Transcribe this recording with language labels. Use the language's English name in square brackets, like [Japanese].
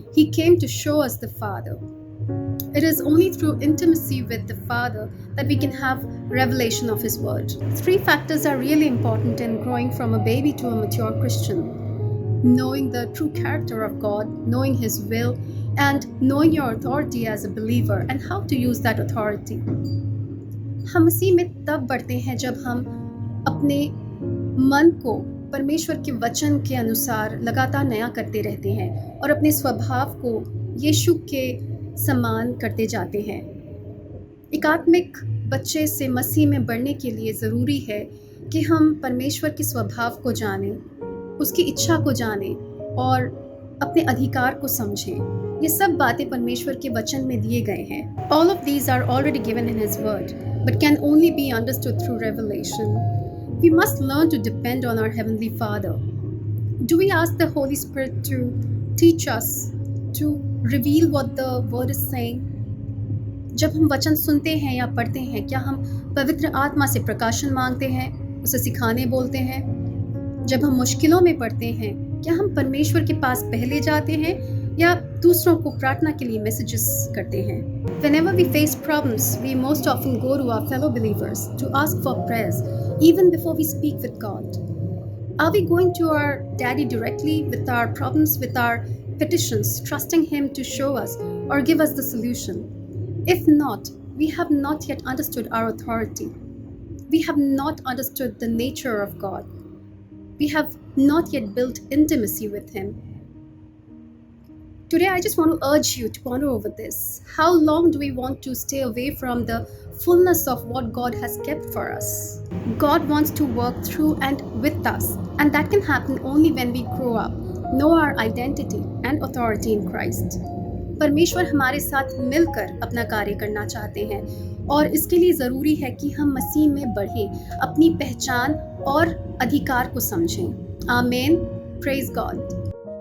[English] He came to show us the Father. It is only through intimacy with the Father that we can have revelation of His Word. 3 factors are really important in growing from a baby to a mature Christian. Knowing the true character of God, knowing His will, and knowing your authority as a believer and how to use that authority. [Hindi] हम मसीह में तब बढ़ते हैं जब हम अपने मन को परमेश्वर के वचन के अनुसार लगातार नया करते रहते हैं और अपने स्वभाव को यीशु के समान करते जाते हैं। एक आत्मिक बच्चे से मसीह में बढ़ने के लिए ज़रूरी है कि हम परमेश्वर के स्वभाव को जानें, उसकी इच्छा को जानें और अपने अधिकार को समझें। ये सब बातें परमेश्वर के वचन में दिए गए हैं। [English] All of these are already given in His Word, but can only be understood through revelation. We must learn to depend on our Heavenly Father. Do we ask the Holy Spirit to teach us, to reveal what the Word is saying? [Hindi] जब हम वचन सुनते हैं या पढ़ते हैं, क्या हम पवित्र आत्मा से प्रकाशन मांगते हैं, उसे सिखाने बोलते हैं? जब हम मुश्किलों में पड़ते हैं, क्या हम परमेश्वर के पास पहले जाते हैं या दूसरों को प्रार्थना के लिए मैसेजेस करते हैं? [English] Whenever we face problems, we most often go to our fellow believers to ask for prayers, even before we speak with God. Are we going to our Daddy directly with our problems, with our petitions, trusting Him to show us or give us the solution? If not, we have not yet understood our authority. We have not understood the nature of God. We have not yet built intimacy with Him. Today, I just want to urge you to ponder over this. How long do we want to stay away from the fullness of what God has kept for us? God wants to work through and with us, and that can happen only when we grow up, know our identity and authority in Christ. [Hindi] परमेश्वर हमारे साथ मिलकर अपना कार्य करना चाहते हैं और इसके लिए ज़रूरी है कि हम मसीह में बढ़ें, अपनी पहचान और अधिकार को समझें। [English] Amen. Praise God.